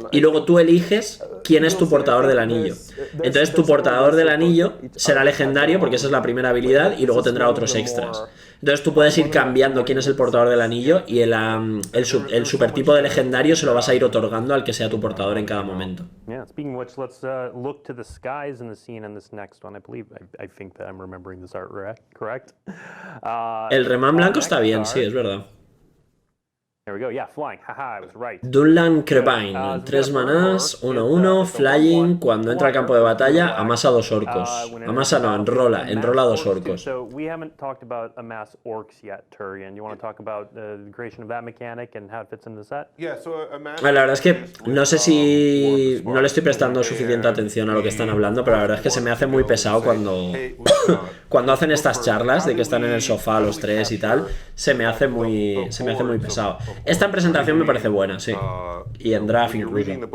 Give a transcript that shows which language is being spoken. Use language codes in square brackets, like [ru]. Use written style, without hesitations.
[es] Y luego tú eliges quién es tu portador del anillo. Entonces tu portador del anillo será legendario porque esa es la primera habilidad y luego tendrá otros extras. Entonces tú puedes ir cambiando quién es el portador del anillo y el supertipo de legendario se lo vas a ir otorgando al que sea tu portador en cada momento. [en] Speaking of which, let's look to the skies in the scene in this next one. I think that I'm remembering this art correct. [es] El remán blanco está bien, sí, es verdad. [en] There we go, yeah, flying, haha, I was right. [es] Dunlan Crepine, 3 manás, 1/1, flying, cuando entra al campo de batalla, amasa 2 orcos. Amasa no, enrola 2 orcos. [en] So we haven't talked about amass orcs yet, Turian. You want to talk about the creation of that mechanic and how it fits in the set? Yeah, so amass... [es] La verdad es que no sé si no le estoy prestando suficiente atención a lo que están hablando, pero la verdad es que se me hace muy pesado cuando hacen estas charlas de que están en el sofá los 3 y tal, se me hace muy pesado. Esta presentación me parece buena, sí. Y en draft incluso.